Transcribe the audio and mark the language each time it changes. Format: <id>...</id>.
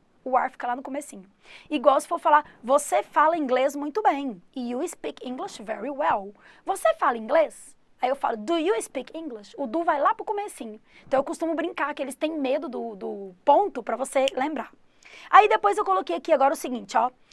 <pt>O are fica lá no comecinho. Igual se for falar, você fala inglês muito bem.</pt> <en>You speak English very well.</en> <pt>Você fala inglês? Aí eu falo,</pt> <en>do you speak English?</en> <pt>O do vai lá pro comecinho. Então eu costumo brincar que eles têm medo do ponto para você lembrar. Aí depois eu coloquei aqui agora o seguinte, ó.</pt>